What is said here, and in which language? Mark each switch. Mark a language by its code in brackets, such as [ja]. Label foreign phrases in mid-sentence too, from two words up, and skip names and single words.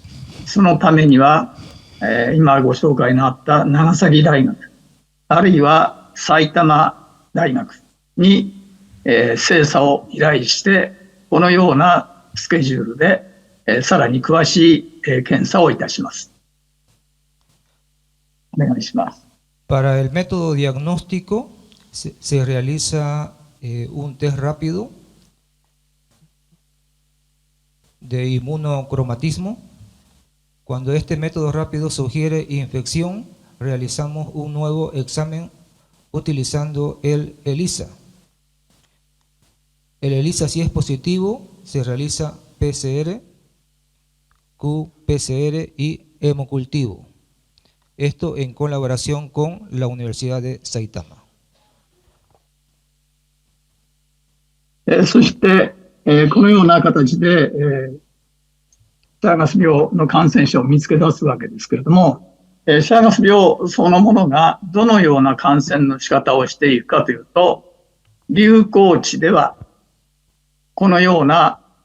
[ja] そのためには、今ご紹介のあった長崎大学、あるいは埼玉大学に、精査を依頼して、このようなスケジュールで、さらに詳しい、検査をいたします。お願いします。 [es] Para el método diagnóstico se realiza un test rápido de inmunocromatismo. Cuando este método rápido sugiere infección, realizamos un nuevo examen utilizando el ELISA. El ELISA, si es positivo, se realiza PCR, qPCR y hemocultivo. Esto en colaboración con la Universidad de Saitama. [ja] そして、このような形で、シャーガス病の感染者を見つけ出すわけですけれども、シャーガス病そのものがどのような感染の仕方をしているかというと、流行地ではこのような